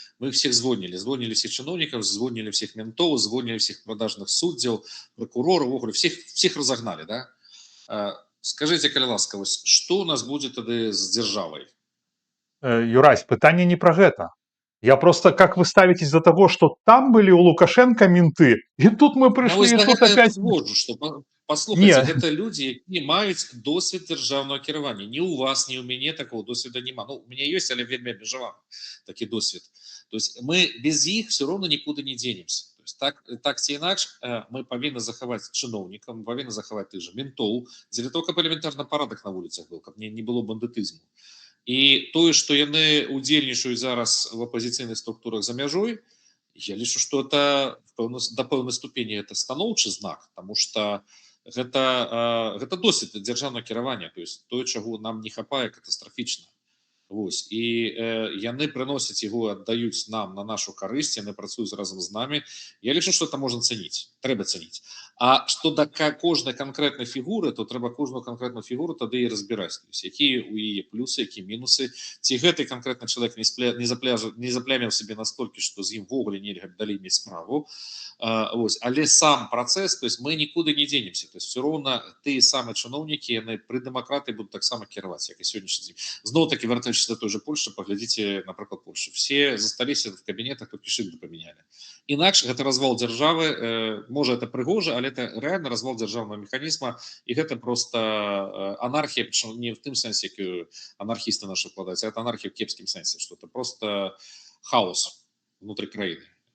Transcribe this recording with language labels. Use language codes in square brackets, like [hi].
[ru] Мы их всех звонили всех чиновников, звонили всех ментов, звонили всех продажных суддзяў, прокуроров, всех разогнали, да. Скажите, [be] калі ласка, [ru] что у нас будет тады с державой? Юрась, пытание не про гэта. Я просто, как вы ставитесь до того, что там были у Лукашенко менты, и тут мы пришли, и тут опять... Воджу, что, послухайте, Не. [be] это люди, які маюць досвід державного кіравання. Ні у вас, ні у мяне такого досвіда нема. Ну, [ru] у меня есть, [be] але вельмі абмежаваны такі досвід. [ru] То есть мы без іх все равно никуда не денемся. [be] То есть так ці інакш мы павінны захаваць чыноўнікаў, мы павінны захаваць тых же ментоў, дзеля того, каб элементарна парадак на вуліцах быў, каб не было бандытызму. І тое, што яны удзельнічаюць зараз в апозіцыйных структурах за мяжой, я лічу, што это до пэўнай ступені это станоўчы знак, потому что гэта досвід дзяржаўнага кіравання, то есть тое, чаго нам не хапае катастрафічна. Вось. І яны прыносяць яго, аддаюць нам на нашу карысць, яны працуюць разам з намі. Я лічу, што это можна цаніць, трэба цаніць. А што да кожнай канкрэтнай фігуры, то трэба кожную канкрэтную фігуру тады і разбіраць. То есть, якія ў яе плюсы, якія мінусы, ці гэты канкрэтны чалавек не запляміў сябе настолькі, што з ім ввогуле нельга далей мець справу. Вось. Але сам працэс, то есть мы нікуды не дзенемся. То есть все роўна тыя самыя чыноўнікі, яны пры дэмакратыі будуць таксама кіраваць, як і сённяшні дзень. [ru] Зноў-таки, вяртаючись до той же Польши, поглядите, например, Польшу. Все застались в кабинетах, только шильды поменяли. Иначе это развал державы, может, это пригоже, але это реально развал державного механизма, и это просто анархия, причем не в том sensie, как анархисты наши вкладываются, а это анархия в кепском sensie, что это просто хаос внутри краины.